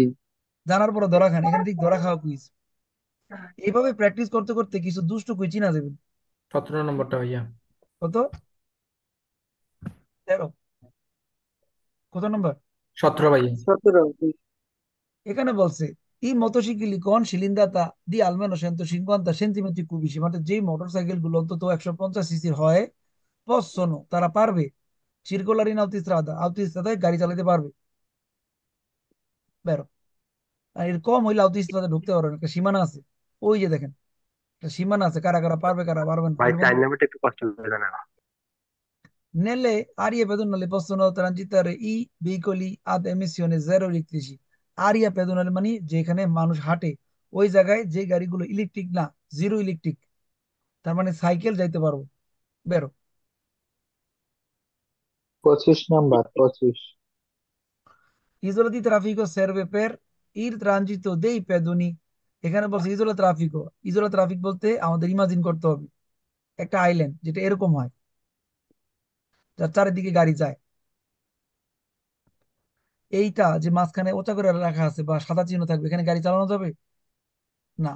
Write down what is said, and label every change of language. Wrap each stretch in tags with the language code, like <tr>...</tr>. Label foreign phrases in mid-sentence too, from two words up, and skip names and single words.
<bn>জানার পরে ধরা খান, এখানে ঠিক ধরা খাওয়া কুইজ। এইভাবে প্র্যাকটিস করতে করতে কিছু দুষ্ট কুইজ চিনা যাবেন। 17 নম্বরটা ভাইয়া। কত? 13? কত নম্বর? 17 ভাইয়া। 17। এখানে বলছে এই</bn> <it>motocicli con cilindrata di almeno 150 centimetri cubici,</it> <bn>মানে যেই মোটরসাইকেল গুলো অন্তত 150 সিসির হয়, possono, তারা পারবে,</bn> <it>circolare in autostrada,</it> <bn>autoস্ট্রাদায় গাড়ি চালাতে পারবে। বেরো। আর এর কম হইলে autoস্ট্রাদা ঢুকতে পারবে না, একটা সীমানা আছে। ওই যে দেখেন, একটা সীমানা আছে, কারা কারা পারবে কারা পারবে না, ভাই এর চার মধ্যে। নাম্বারটা একটু কষ্ট হয়ে যায় না?</bn> <it>Nelle aree pedonali possono transitare i veicoli ad emissione zero elettrici। area pedonale</it> <bn>মানে যেখানে মানুষ হাঁটে, ওই জায়গায় যে গাড়িগুলো ইলেকট্রিক না, জিরো ইলেকট্রিক, তার মানে সাইকেল যাইতে পারবো। বেরো। 25 নম্বর, 25।</bn> <it>isola di traffico serve per il transito dei pedoni।</it> <bn>এখানে বলছে</bn> <it>isola traffico.</it> <bn>ইসোলা ট্রাফিক বলতে আমাদের ইমাজিন করতে হবে একটা আইল্যান্ড যেটা এরকম হয়, যার চারিদিকে গাড়ি যায়। এইটা যে মাঝখানে ওচা করে রাখা আছে বা সাদা চিহ্ন থাকবে, এখানে গাড়ি চালানো যাবে না।</bn>